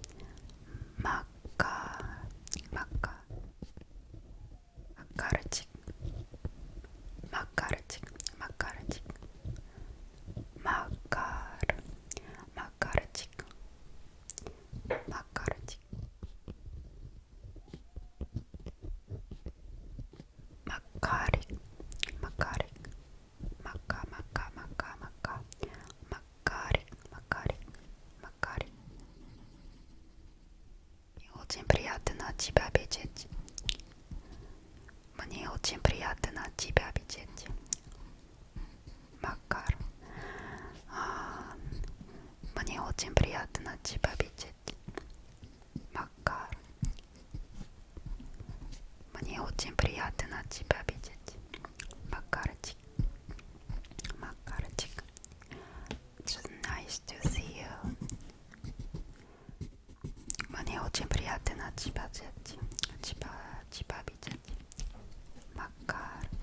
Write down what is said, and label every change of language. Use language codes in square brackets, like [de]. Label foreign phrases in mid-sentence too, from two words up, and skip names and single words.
[ru] Макар, Макар, Макарчик, Макарчик, Макарчик, Макар, Макарчик, Макарчик, Макарик, Макарик, Мака, Мака, Мака, Мака, Макарик, Макарик, Макарик. Мне очень приятно тебя видеть. Мне очень приятно тебя видеть. Макар. Мне очень приятно тебя видеть. Макар. Мне очень приятно тебя видеть. Макарчик. Макарчик. [en] It's nice to see you. [ru] Мне очень приятно тебя видеть. Тебя видеть. Макар.